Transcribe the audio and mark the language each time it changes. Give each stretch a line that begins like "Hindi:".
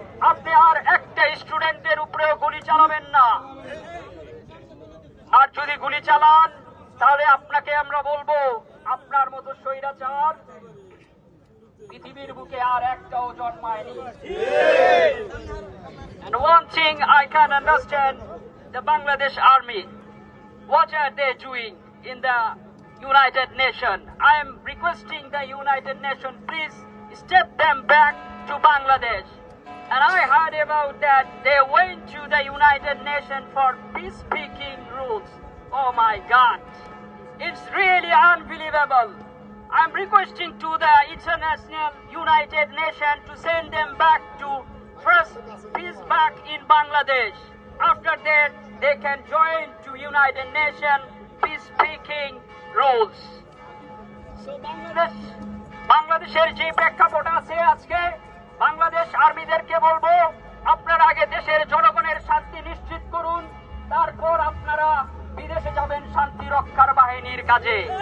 Bangla: আপনি আর একটা স্টুডেন্টের উপরেও গুলি চালাবেন না। আর যদি গুলি চালান তাহলে আপনাকে আমরা বলবো, আপনার মতো স্বৈরাচার পৃথিবীর বুকে আর একটাও জন্মায়নি।
English: And one thing I can understand, the Bangladesh army, what are they doing in the United Nations? I am requesting the United Nations, please step them back to Bangladesh. And I heard about that they went to the United Nations for peace-speaking rules. Oh my God, it's really unbelievable. I'm requesting to the International United Nations to send them back to first peace back in Bangladesh. After that, they can join to United Nations peace-speaking rules.
Bangla: So বাংলাদেশের যে প্রেক্ষাপট আছে আজকে, বাংলাদেশ আর্মিদেরকে বলবো, আপনারা আগে দেশের জনগণের শান্তি নিশ্চিত করুন, তারপর আপনারা বিদেশে যাবেন শান্তি রক্ষার বাহিনীর কাজে।